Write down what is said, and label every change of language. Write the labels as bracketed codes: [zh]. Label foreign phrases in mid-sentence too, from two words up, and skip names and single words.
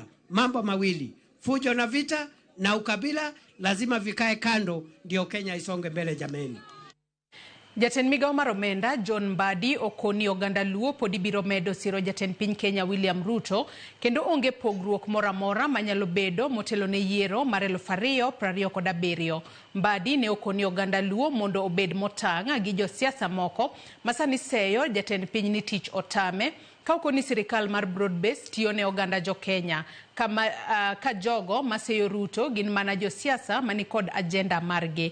[sw] Mambo mawili, fujo na vita na ukabila lazima vikae kando ndio Kenya isonge mbele jameni. [luo] Jatend migao mar omenda John Mbadi okoni oganda luo podi biro medo siro jatend piny Kenya William Ruto kendo onge pogruok mora mora manyalo bedo motelo ne yiero mar 2027. Mbadi ne okoni oganda luo mondo obed motang' gi josiasa moko masani seyo jatend piny ni tich otame ka okoni sirikal mar broad-based tiyo ne oganda jo Kenya ka jogo maseyo Ruto gin mana josiasa mani kod agenda margi.